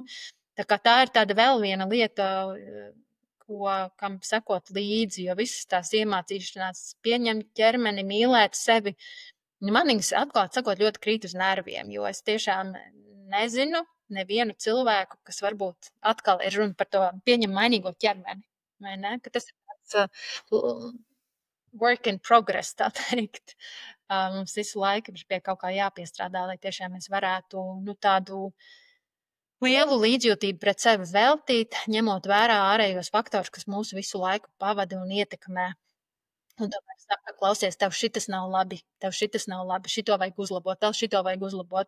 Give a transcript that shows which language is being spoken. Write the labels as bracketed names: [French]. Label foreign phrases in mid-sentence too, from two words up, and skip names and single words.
[Latvian] Tā kā tā ir tāda vēl viena lieta, kam sekot līdzi, jo visas tās iemācīšanās pieņemt ķermeni, mīlēt sevi, man viņas atklāt sakot ļoti krīt uz nerviem, jo es tiešām nezinu nevienu cilvēku, kas varbūt atkal ir runa par to pieņem mainīgo ķermeni. Vai ne? Ka tas ir tāds [English] work in progress, [Latvian] tā teikt. Mums visu laiku ir pie kaut kā jāpiestrādā, lai tiešām mēs varētu tādu lielu līdzjūtību pret sevi veltīt, ņemot vērā ārējos faktorus, kas mūsu visu laiku pavada un ietekmē. Un tomēr saka, klausies, tev šitas nav labi, šito vajag uzlabot, tev šito vajag uzlabot.